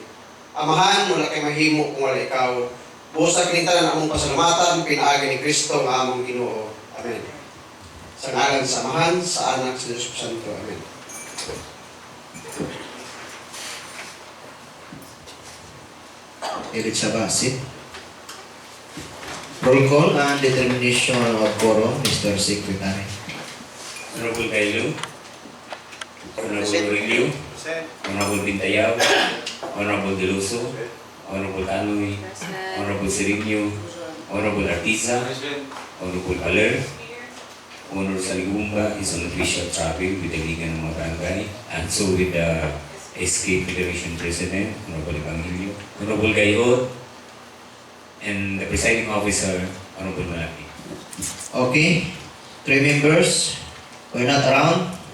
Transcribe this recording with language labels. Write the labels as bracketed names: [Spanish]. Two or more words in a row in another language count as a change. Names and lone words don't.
[Cebuano] Amahan, mula kay mahimo kung wala ikaw. Buos sa kinintanan na among pasalamatan, pinaagi ni Kristo nga among Ginoo. Amen. Sa ngalan sa Amahan, sa Anak, sa Diyos Santo. Amen. Edit sa basit. [English] Roll call and determination of quorum, Mr. Secretary. Honorable Gailo, Honorable Aurelio, Honorable Bintayaw, Honorable Deluso, Honorable Tanoy, Honorable Serigno, Honorable Artiza, Honorable Aler, Honor Saligumba is on official travel with the Liga ng mga Barangay, and so with the SK Federation President, Honorable Evangelio, Honorable Gayot, and the presiding officer, Honorable Malaki. Okay, 3 members were not around.